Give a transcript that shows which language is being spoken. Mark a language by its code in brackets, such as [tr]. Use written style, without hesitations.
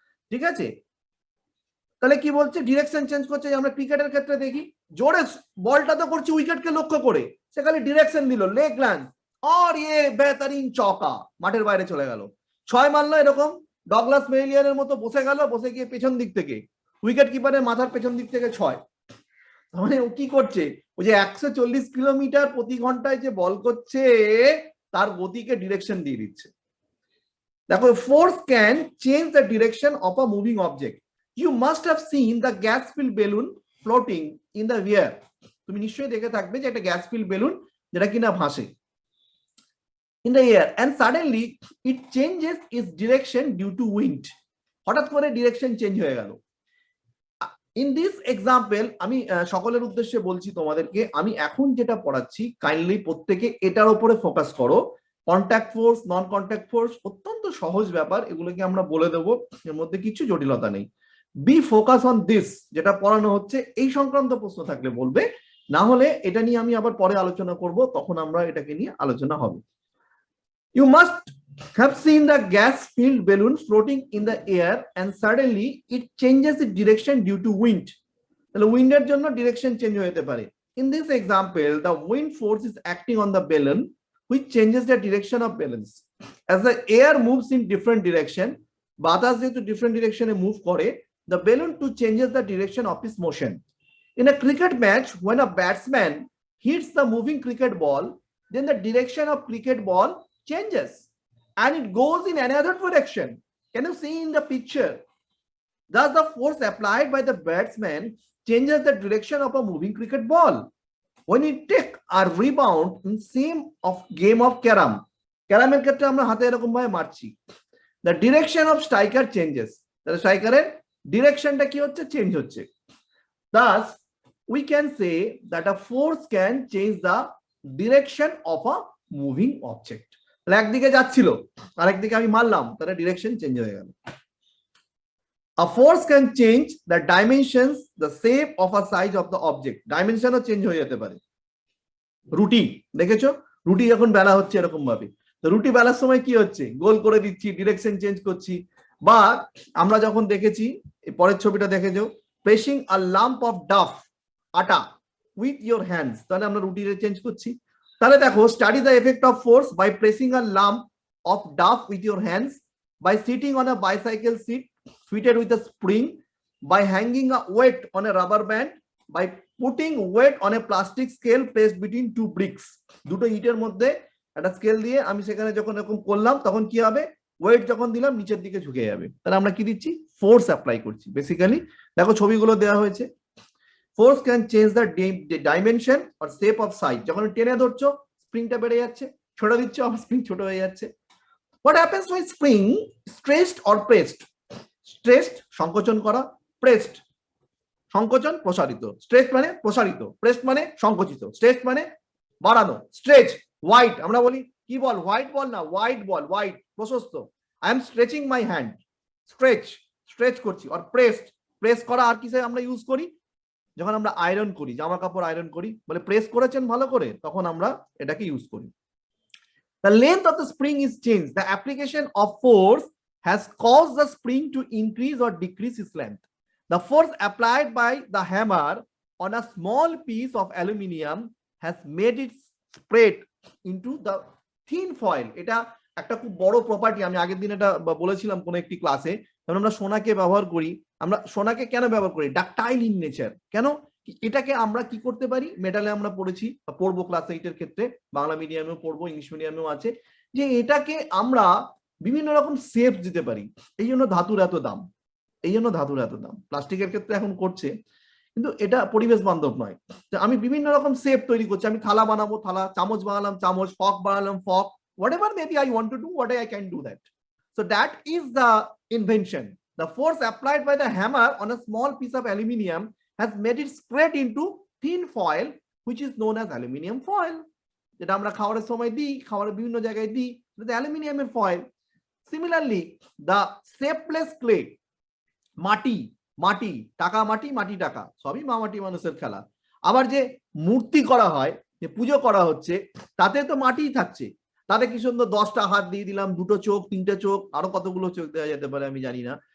[bn] ঠিক আছে, তাহলে কি বলছে, ডিরেকশন চেঞ্জ করছে। আমরা ক্রিকেটের ক্ষেত্রে দেখি, জোরে বলটা তো করছে উইকেটকে লক্ষ্য করে, সে খালি ডিরেকশন দিল, লেগ লাঞ্চ, [hi] আর ইয়ে বেহতরিন চৌকা, [bn] মাঠের বাইরে চলে গেল। 6 মারলো, এরকম ডগলাস মেইলিয়ারের মতো বসে গেল, বসে গিয়ে পেছন দিক থেকে, উইকেট কিপারের মাথার পেছন দিক থেকে 6। মানে ও কি করছে, ওই যে 140 কিলোমিটার প্রতি ঘন্টায় যে বল করছে, তার গতিকে ডিরেকশন দিয়ে দিচ্ছে। [en] দেখো, force can change the direction of a moving object. You must have seen the gas filled balloon floating in the air. [bn] তুমি নিশ্চয়ই দেখে থাকবে যে একটা গ্যাস ফিল্ড বেলুন যেটা কিনা ভাসে [en] in the air, and suddenly it changes its direction due to wind. [bn] হঠাৎ করে ডিরেকশন চেঞ্জ হয়ে গেল। [en] In this example, [bn] আমি সকলের উদ্দেশ্যে বলছি তোমাদেরকে, আমি এখন যেটা পড়াচ্ছি, কাইন্ডলি প্রত্যেকে এটার উপরে ফোকাস করো। কন্ট্যাক্ট ফোর্স, নন কন্ট্যাক্ট ফোর্স অত্যন্ত সহজ ব্যাপার, এগুলোকে আমরা বলে দেবো, এর মধ্যে কিছু জটিলতা নেই। [en] be focus on this, [bn] যেটা পড়ানো হচ্ছে এই সংক্রান্ত প্রশ্ন থাকলে বলবে, না হলে এটা নিয়ে আমি আবার পরে আলোচনা করব, তখন আমরা এটাকে নিয়ে আলোচনা হবে। [en] You must have seen the gas filled balloon floating in the air and suddenly it changes its direction due to wind. [bn] তাহলে উইন্ডের জন্য ডিরেকশন চেঞ্জ হতে পারে। [en] In this example, the wind force is acting on the balloon, which changes the direction of balloons. As the air moves in different direction, [bn] বাতাস যেহেতু different ডিরেকশনে move করে, [en] the balloon too changes the direction of its motion. In a cricket match, when a batsman hits the moving cricket ball, then the direction of cricket ball changes and it goes in another direction. Can you see in the picture? Thus, the force applied by the batsman changes the direction of a moving cricket ball. When we take a rebound in same of game of carom, [bn] ক্যারামের ক্ষেত্রে আমরা হাতে এরকম ভাবে মারছি, [en] the direction of striker changes. [bn] তাহলে স্ট্রাইকারের ডিরেকশনটা কি হচ্ছে, change হচ্ছে। [en] Thus, we can say that a force can change the direction of a moving object. [bn] তাহলে একদিকে যাচ্ছিল, আরেকদিকে আমি মারলাম, তাহলে ডিরেকশন চেঞ্জ হয়ে গেল। [en] A force can change the dimensions, the shape of a size of the object. [bn] ডাইমেনশনও change হয়ে যেতে পারে। রুটি দেখেছো, রুটি যখন বেলা হচ্ছে এরকম ভাবে, তো রুটি বেলার সময় কি হচ্ছে, গোল করে দিচ্ছি, ডিরেকশন চেঞ্জ করছি। বা আমরা যখন দেখেছি, পরের ছবিটা দেখেছো, [en] pressing a lump of dough, [bn] আটা, [en] with your hands, [bn] তাহলে আমরা রুটিটা চেঞ্জ করছি। তাহলে দেখো, [en] Study the effect of force by pressing a lump of dough with your hands, by sitting on a bicycle seat fitted with a spring, by hanging a weight on a rubber band, by putting weight on a plastic scale placed between two bricks. [bn] দুটো ইটের মধ্যে একটা scale দিয়ে আমি সেখানে যখন এরকম করলাম, তখন কি হবে, ওয়েট যখন দিলাম নিচের দিকে ঝুঁকে যাবে। তাহলে আমরা কি দিচ্ছি, ফোর্স অ্যাপ্লাই করছি বেসিক্যালি। দেখো ছবিগুলো দেওয়া হয়েছে। [en] force can change the dimension or shape of side, [bn] যখন টেনে ধরছো স্প্রিংটা বেড়ে যাচ্ছে, ছোট দিচ্ছ আবার স্প্রিং ছোট হয়ে যাচ্ছে। [en] What happens when spring stretched or pressed? [bn] Stretched সংকোচন করা, প্রেসড সংকোচন প্রসারিত। স্ট্রেচ মানে প্রসারিত, প্রেসড মানে সংকোচিত, স্ট্রেচ মানে বাড়ানো। স্ট্রেচ, হোয়াইট, আমরা বলি কি বল, হোয়াইট বল না, হোয়াইট বল, হোয়াইট প্রশস্ত। [en] I am stretching my hand, stretch, stretch করছি। [bn] আর প্রেসড, প্রেস করা আর কিসে আমরা ইউজ করি, যখন আমরা আয়রন করি, জামা কাপড় আয়রন করি, বলে প্রেস করেছেন ভালো করে, তখন আমরা এটাকে ইউজ করি। [en] The length of the spring is changed. The application of force has caused the spring to increase or decrease its length. The force applied by the hammer on a small piece of aluminium has made its spread into the thin foil. [bn] এটা একটা খুব বড় property, আমি আগের দিন এটা বলেছিলাম কোন একটি ক্লাসে। যেমন আমরা সোনাকে ব্যবহার করি, আমরা সোনাকে কেন ব্যবহার করি? Ductile in nature. কেন? এটাকে আমরা কি করতে পারি, মেটালে আমরা পড়েছি, পড়বো ক্লাস 8 এর ক্ষেত্রে, বাংলা মিডিয়ামেও পড়বো, ইংলিশ মিডিয়ামেও আছে, যে এটাকে আমরা বিভিন্ন রকম শেপ দিতে পারি। এই জন্য ধাতুর এত দাম, এই জন্য ধাতুর এত দাম। প্লাস্টিকের ক্ষেত্রে এখন করছে, কিন্তু এটা পরিবেশ বান্ধব নয়। আমি বিভিন্ন রকম শেপ তৈরি করছি, আমি থালা বানাবো থালা, চামচ বানালাম চামচ, ফক বানালাম ফক, [en] whatever maybe I want to do, what I can do that. So that is the invention. The force applied by the hammer on a small piece of aluminium has made it spread into thin foil, which is known as aluminium foil. [bn] যেটা আমরা খাওয়ার সময় দিই, খাওয়ার বিভিন্ন জায়গায় দিই, এটা অ্যালুমিনিয়ামের foil. [en] Similarly, the shapeless clay, [bn] মাটি, মাটি টাকা, মাটি মাটি টাকা, সবই মা মাটি মানুষের খেলা। আবার যে মূর্তি করা হয়, যে পুজো করা হচ্ছে, তাতে তো মাটিই থাকছে, তাতে কি সুন্দর 10টা হাত দিয়ে দিলাম, 2টো চোখ, 3টে চোখ, আরো কতগুলো চোখ দেওয়া যেতে পারে আমি জানি না।